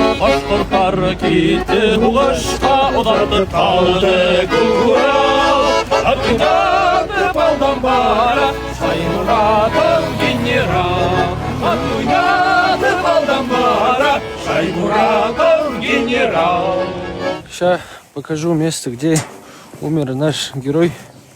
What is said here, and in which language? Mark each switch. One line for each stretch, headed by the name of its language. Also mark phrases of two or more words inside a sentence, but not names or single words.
Bashkir: башкортлар китте угышка, оҙатып калды Урал. Атуйнатып алдан бара, Шаймуратов генерал. Атуйнатып алдан бара, Шаймуратов генерал.
Russian: Сейчас покажу место, где умер наш герой